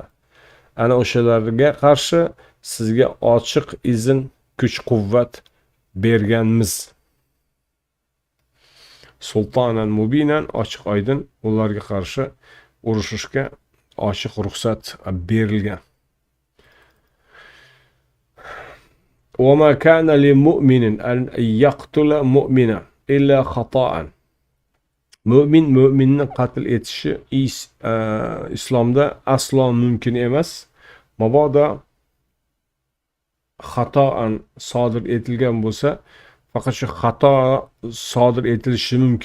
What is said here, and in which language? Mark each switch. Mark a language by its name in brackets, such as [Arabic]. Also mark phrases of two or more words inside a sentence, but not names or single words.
[Uzbek] Ana o'shalarga qarshi sizga ochiq izn, kuch-quvvat berganmiz. [Arabic] سلطانا مبينا, [Uzbek] ochiq oydin ularga qarshi urushishga ochiq ruxsat berilgan. [Arabic] وَمَا كَانَ لِمُؤْمِنٍ أَنْ يَقْتُلَ مُؤْمِنًا إِلَّا خَطَأً. [Uzbek] Müminni qatl etishi islomda aslo mumkin emas. Mabodo xatoan sodir etilgan bo'lsa, faqat shu xato sodir etilishi mumkin.